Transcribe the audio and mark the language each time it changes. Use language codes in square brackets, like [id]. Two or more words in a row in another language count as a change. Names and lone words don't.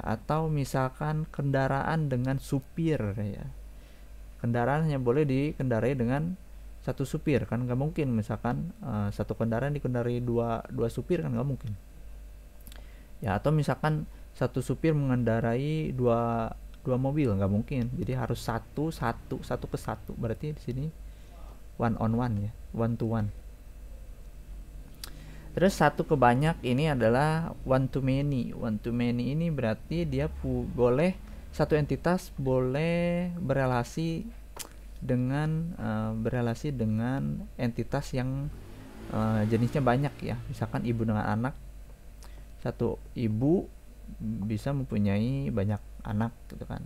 [id] Atau misalkan kendaraan dengan supir ya, kendaraan hanya boleh dikendarai dengan satu supir, kan nggak mungkin misalkan satu kendaraan dikendarai dua supir, kan nggak mungkin ya. Atau misalkan satu supir mengendarai dua mobil, nggak mungkin. Jadi harus satu ke satu. Berarti di sini [en] one on one [id] ya, [en] one to one. [id] Terus satu ke banyak ini adalah [en] one to many. One to many [id] ini berarti dia boleh satu entitas boleh berelasi dengan entitas yang jenisnya banyak ya. Misalkan ibu dengan anak, satu ibu bisa mempunyai banyak anak gitu kan.